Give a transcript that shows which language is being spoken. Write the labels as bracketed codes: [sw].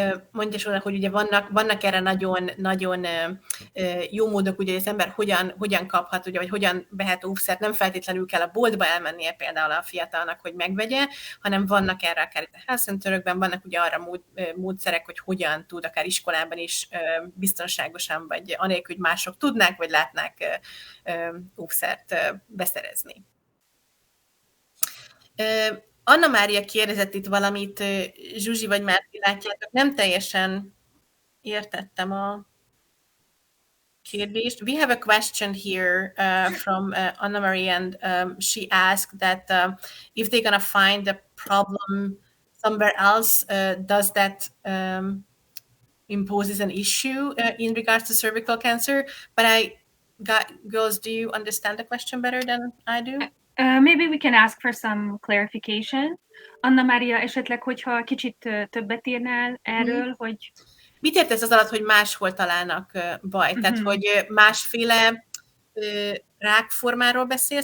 [hu] mondja Sóna, hogy ugye vannak erre nagyon jó módok, ugye, hogy az ember hogyan kaphat, ugye, vagy hogyan vehet óvszert, nem feltétlenül kell a boltba elmennie például a fiatalnak, hogy megvegye, hanem vannak erre akár itt a health centerökben, vannak ugye arra módszerek, hogy hogyan tud akár iskolában is biztonságosan, vagy anélkül, hogy mások tudnák, vagy látnák óvszert beszerezni. Anna Mária kérdezett itt valamit, Zsuzsi vagy Márti, látjátok, nem teljesen értettem a kérdést. [en] We have a question here from Anna Maria, and she asked that if they're going to find the problem somewhere else, does that imposes an issue in regards to cervical cancer? But girls, do you understand the question better than I do? Maybe we can ask for some clarification. [hu] Anna Mária, esetleg, hogyha kicsit többet írnál erről, hogy... Mit értesz az alatt, hogy máshol találnak baj? Tehát, hogy másféle rákformáról beszélsz?